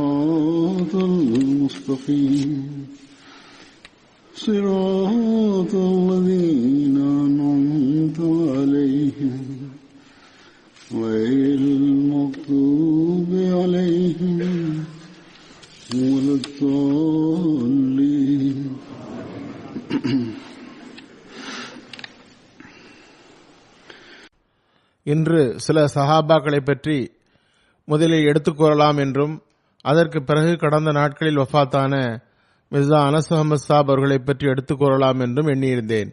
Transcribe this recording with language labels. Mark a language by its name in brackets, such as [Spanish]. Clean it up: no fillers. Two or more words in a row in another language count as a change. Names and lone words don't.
[Arabic] الصراط المستقيم صراط الذين أنعمت عليهم غير المغضوب عليهم ولا الضالين. [Tamil] இன்று சில சஹாபாக்களை பற்றி முதலில் எடுத்துக் கூறலாம் என்றும் அதற்கு பிறகு கடந்த நாட்களில் வஃபாத்தான மிர்சா அனஸ் அஹமத் சாப் அவர்களை பற்றி எடுத்துக் கூறலாம் என்றும் எண்ணியிருந்தேன்.